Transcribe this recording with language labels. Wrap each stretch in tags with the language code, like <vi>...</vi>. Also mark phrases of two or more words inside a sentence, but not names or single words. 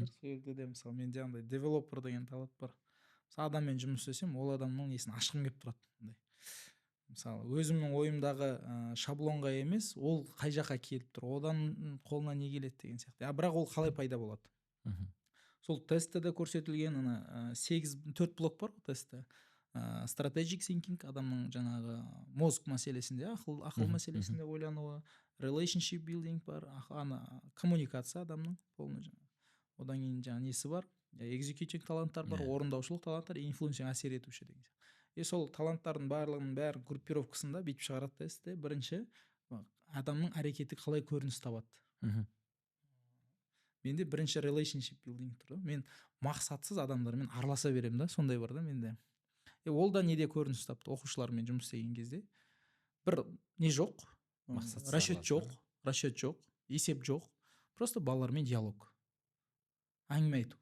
<kk>Сол жерде де мысалы менде андай девелопер деген талап бар. Мысалы адаммен жұмыс істесем, ол адамның несін ашқым келіп тұрады. Мысалы өзімнің ойымдағы шаблонға емес, ол қай жаққа келіп тұр, одан қолына не келеді деген сияқты. Бірақ ол қалай пайда болады? Сол тестте де көрсетілген ана 4 блок бар ғой тестте.</kk> <en>Strategic thinking,</en> <kk>адамның жаңағы мозг мәселесінде, ақыл мәселесінде ойлануы,</kk> <en>relationship building</en> <kk>бар, коммуникация адамның полный жаңағы. Одан кейін жаңағы несі бар, executing таланттар бар, орындаушылық таланттар, influencing әсер етуші деген сияқты. Сол таланттардың бәрі группировкасында бүйтіп шығарады тестте. Бірінші адамның әрекеті қалай көрініс табады. Менде бірінші</kk> <en>relationship building</en> <kk>тұр. Мен мақсатсыз адамдармен араласа беремін да, сондай бар да менде. Ол да неде көрініс тапты? Оқушылармен жұмыс істеген кезде бір не жоқ, расчет жоқ, есеп жоқ, просто балалармен диалог, әңгіме айту.</kk>